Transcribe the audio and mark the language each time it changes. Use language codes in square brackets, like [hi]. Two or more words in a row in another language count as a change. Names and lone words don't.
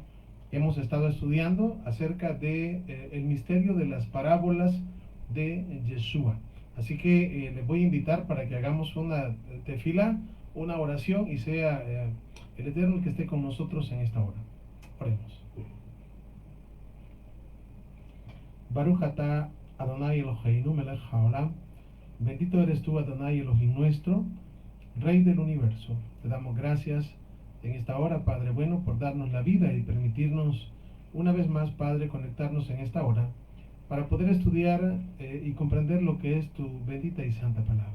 [es] Hemos estado estudiando acerca de el misterio de las parábolas de Yeshua. Así que les voy a invitar para que hagamos una tefila, una oración y sea el Eterno el que esté con nosotros en esta hora. Oremos. [he] ברוך אתה אדוני אלוהינו מלך העולם. [es] Bendito eres tú, Adonai Elohim nuestro, Rey del universo. Te damos gracias en esta hora, Padre bueno, por darnos la vida y permitirnos una vez más, Padre, conectarnos en esta hora para poder estudiar y comprender lo que es tu bendita y santa palabra.